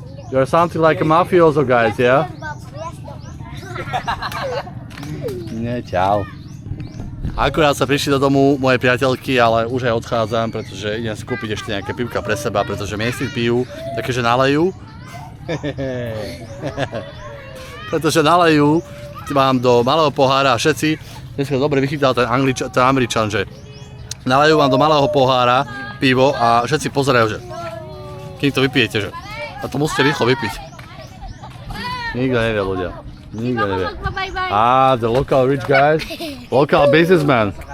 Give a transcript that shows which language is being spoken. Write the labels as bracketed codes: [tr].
[en] You're something like a mafioso guys, yeah? [sk] Nie, čau. Akurát sa prišli do domu moje priateľky, ale už aj odchádzam, pretože idem skúpiť ešte nejaké pivka pre seba, pretože miestni pijú, takže nalejú. Pretože nalejú, mám do malého pohára a všetci, dneska dobre vychytal ten Američan, že nalejú vám do malého pohára pivo a všetci pozerajú, že kým to vypijete, že a to musíte rýchlo vypiť. Nikto nevie, ľudia. Nikto nevie. [en] Bye-bye. The local rich guys, local businessman.